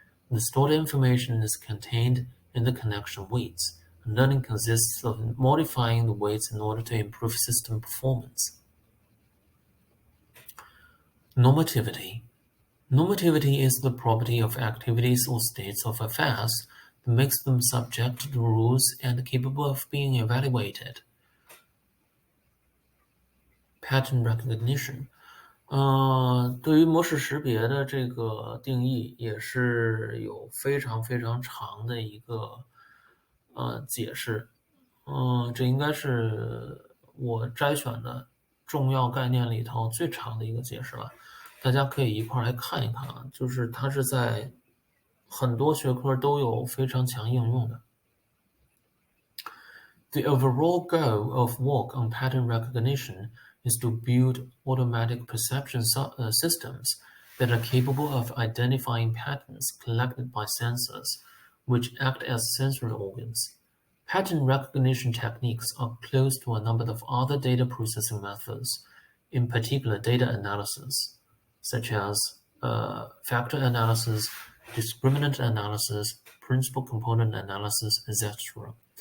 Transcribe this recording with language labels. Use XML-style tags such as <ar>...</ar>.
<en>The stored information is contained in the connection weights, and learning consists of modifying the weights in order to improve system performance. Normativity. Normativity is the property of activities or states of affairs that makes them subject to rules and capable of being evaluated. Pattern recognition.</en> <zh>对于模式识别的这个定义也是有非常非常长的一个解释。这应该是我摘选的重要概念里头最长的一个解释了。大家可以一块来看一看啊，就是它是在很多学科都有非常强应用的。</zh> <en>The overall goal of work on pattern recognition is to build automatic perception systems that are capable of identifying patterns collected by sensors, which act as sensory organs. Pattern recognition techniques are close to a number of other data processing methods, in particular data analysis, such as factor analysis, discriminant analysis, principal component analysis, etc.,</en>